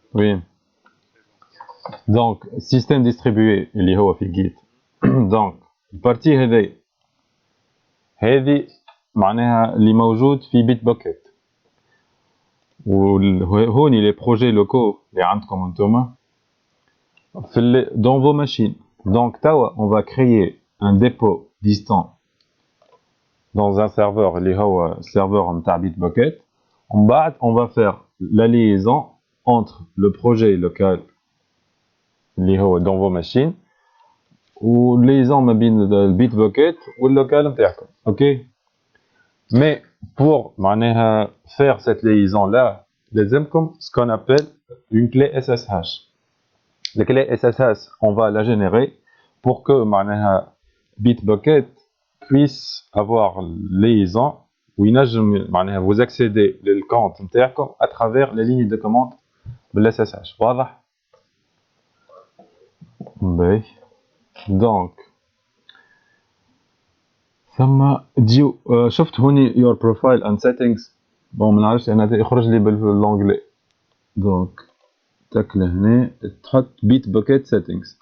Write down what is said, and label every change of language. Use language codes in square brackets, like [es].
[ar] وين دونك السيستم ديستريبيوي اللي هو في جيت دونك البارتي هذه معناها اللي موجود في بيت بوكيت وهوني لي بروجي لوكو اللي عندكم انتوما في [fr] dans vos machines. Donc [ar] توا [fr] on va créer un dépôt distant dans un serveur [ar] اللي هو [fr] serveur [ar] نتاع بيت بوكيت. ومن بعد [fr] on va faire la liaison entre le projet local [ar] اللي هو [fr] dans vos machines و liaison [ar] ما بين البيت بوكيت واللوكال نتاعكم. اوكي [fr] mais pour معناها faire cette liaison là [ar] لازمكم [fr] ce qu'on appelle une clé SSH. La clé SSH on va la générer pour que معناها Bitbucket puisse avoir liaison [ar] وينجم معناها [fr] vous accéder [ar] للكونت نتاعكم [fr] à travers les lignes de commande بالSSH. [ar] واضح؟ باهي دونك ثم ديو شفت هوني [en] your profile and settings. [ar] بون ما نعرفش انا يخرج لي بالانجلي دونك تاك لهنا تحط Bitbucket settings.